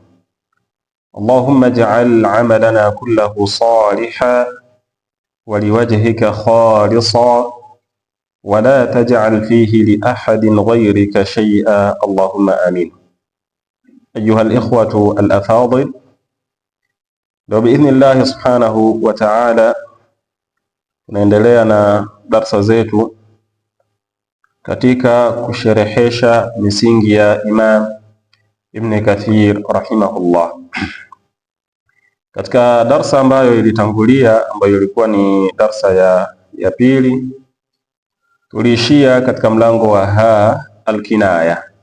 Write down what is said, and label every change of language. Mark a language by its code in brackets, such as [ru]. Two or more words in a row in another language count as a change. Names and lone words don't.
[ar] اللهم اجعل عملنا كله صالحا ولوجهك خالصا ولا تجعل فيه لأحد غيرك شيئا، اللهم آمين. أيها الإخوة الأفاضل، لو بإذن الله سبحانه وتعالى [sw] tunaendelea na darsa zetu katika kusherehesha misingi ya Imam Ibn Kathir rahimahullah. Katika darsa ambayo ilitangulia, ambayo ilikuwa ni darsa ya pili, tuliishia katika mlango wa alkinaya,